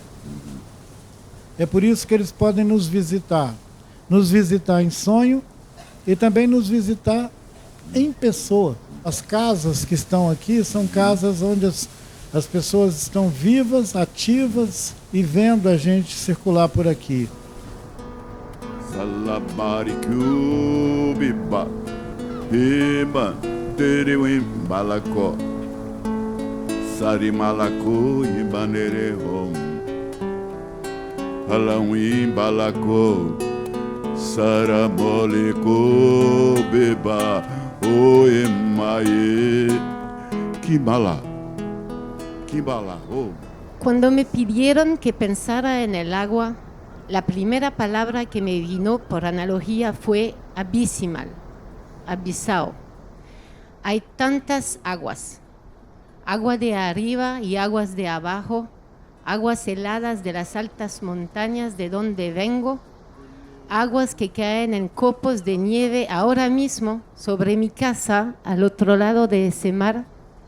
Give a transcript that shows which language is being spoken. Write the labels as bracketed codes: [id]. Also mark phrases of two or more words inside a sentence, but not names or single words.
[pt] É por isso que eles podem nos visitar em sonho e também nos visitar em pessoa. As casas que estão aqui são casas onde as pessoas estão vivas, ativas e vendo a gente circular por aqui. Salabaricubiba, Eba, Tereuim, Balacó, Sarimalaco, Ibanerehom, Alauim, Balacó, Saramolico, Beba, Oemae, Kibala, oh. [es] Cuando me pidieron que pensara en el agua, la primera palabra que me vino por analogía fue abismal, abisao. Hay tantas aguas, agua de arriba y aguas de abajo, aguas heladas de las altas montañas de donde vengo, aguas que caen en copos de nieve ahora mismo sobre mi casa al otro lado de ese mar,